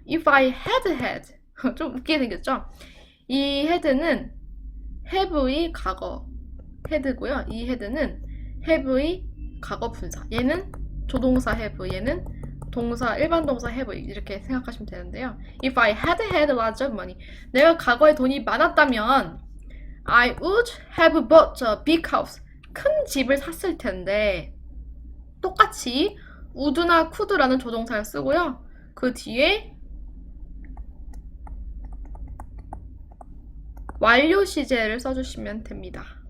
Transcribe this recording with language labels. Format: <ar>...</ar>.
<en>If I had</en> <ko>좀 웃기게 생겼죠? 이 had는 have의 과거 had고요. 이 had는 have의 과거 분사. 얘는 조동사 have, 얘는 일반 동사 have 이렇게 생각하시면 되는데요.</ko> <en>If I had lots of money.</en> <ko>내가 과거에 돈이 많았다면</ko> <en>I would have bought a big house.</en> <ko>큰 집을 샀을 텐데 똑같이 would나 could라는 조동사를 쓰고요. 그 뒤에 완료 시제를 써주시면 됩니다.</ko>